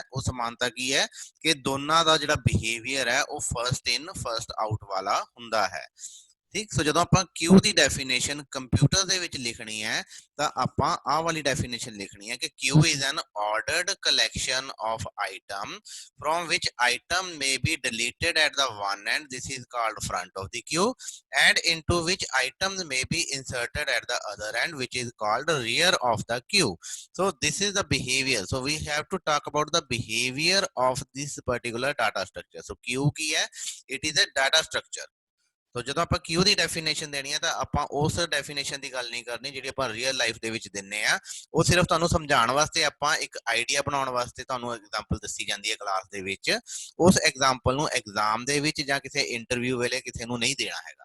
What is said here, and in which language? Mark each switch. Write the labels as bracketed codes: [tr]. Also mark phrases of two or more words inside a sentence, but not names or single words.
[pa] ਉਹ ਸਮਾਨਤਾ ਕੀ ਹੈ ਕਿ ਦੋਨਾਂ ਦਾ ਜਿਹੜਾ ਬਿਹੇਵੀਅਰ ਹੈ ਉਹ [en] first in first out [pa] ਵਾਲਾ ਹੁੰਦਾ ਹੈ. ਠੀਕ, ਸੋ ਜਦੋਂ ਆਪਾਂ ਕਿਊ ਦੀ ਡੈਫੀਨੇਸ਼ਨ ਕੰਪਿਊਟਰ ਦੇ ਵਿੱਚ ਲਿਖਣੀ ਹੈ ਤਾਂ ਆਪਾਂ ਆਹ ਵਾਲੀ ਡੈਫੀਨੇਸ਼ਨ ਲਿਖਣੀ ਹੈ ਕਿ [en] queue is an ordered collection of item from which item may be deleted at the one end, this is called front of the queue, and into which items may be inserted at the other end, which is called rear of the queue. So this is the behavior. So we have to talk about the behavior of this particular data structure. [pa] So queue ਕੀ ਹੈ? [en] It is a data structure. [pa] ਸੋ ਜਦੋਂ ਆਪਾਂ ਕਿਊ ਦੀ ਡੈਫੀਨੇਸ਼ਨ ਦੇਣੀ ਹੈ ਤਾਂ ਆਪਾਂ ਉਸ ਡੈਫੀਨੇਸ਼ਨ ਦੀ ਗੱਲ ਨਹੀਂ ਕਰਨੀ ਜਿਹੜੀ ਆਪਾਂ [en] real life [pa] ਦੇ ਵਿੱਚ ਦਿੰਨੇ ਆ. ਉਹ ਸਿਰਫ ਤੁਹਾਨੂੰ ਸਮਝਾਉਣ ਵਾਸਤੇ, ਆਪਾਂ ਇੱਕ ਆਈਡੀਆ ਬਣਾਉਣ ਵਾਸਤੇ ਤੁਹਾਨੂੰ ਐਗਜ਼ਾਮਪਲ ਦੱਸੀ ਜਾਂਦੀ ਹੈ ਕਲਾਸ ਦੇ ਵਿੱਚ. ਉਸ ਐਗਜ਼ਾਮਪਲ ਨੂੰ ਐਗਜ਼ਾਮ ਦੇ ਵਿੱਚ ਜਾਂ ਕਿਸੇ ਇੰਟਰਵਿਊ ਵੇਲੇ ਕਿਸੇ ਨੂੰ ਨਹੀਂ ਦੇਣਾ ਹੈਗਾ.